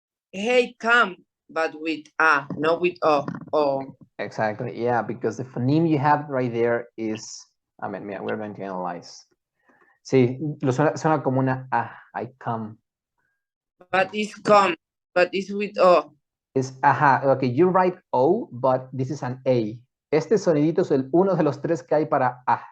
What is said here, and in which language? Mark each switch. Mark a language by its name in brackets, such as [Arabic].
[English] Hey, come, but with a, not with o. Exactly. Yeah, because the phoneme you have right there is, I mean, yeah, we're going to analyze. [Spanish] Sí, suena como una A, [English] I come. But it's come, but it's with O. [Spanish] Es, ajá, [English] ok, you write O, but this is an A. [Spanish] Este sonidito es uno de los tres que hay para A.